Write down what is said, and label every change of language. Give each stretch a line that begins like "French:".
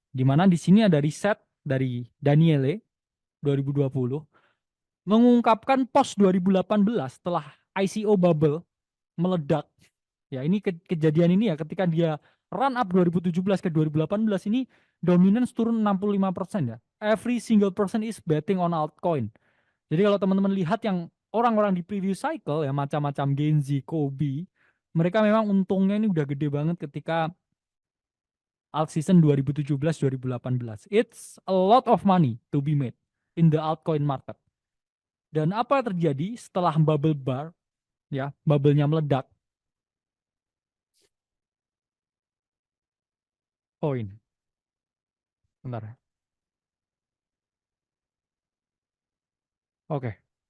Indonesian: Di mana di sini ada riset dari Daniele 2020 mengungkapkan post 2018 setelah ICO bubble meledak. Ya, ini kejadian ini ya ketika dia run up 2017 ke 2018 ini dominance turun 65% ya.
English: Every single person is betting on altcoin.
Indonesian: Jadi kalau teman-teman lihat yang orang-orang di previous cycle ya macam-macam Genzi, Kobe, mereka memang untungnya ini udah gede banget ketika alt season 2017-2018.
English: It's a lot of money to be made in the altcoin market.
Indonesian: Dan apa yang terjadi setelah bubble bar, ya, bubble-nya meledak, koin. Bentar ya. Oke.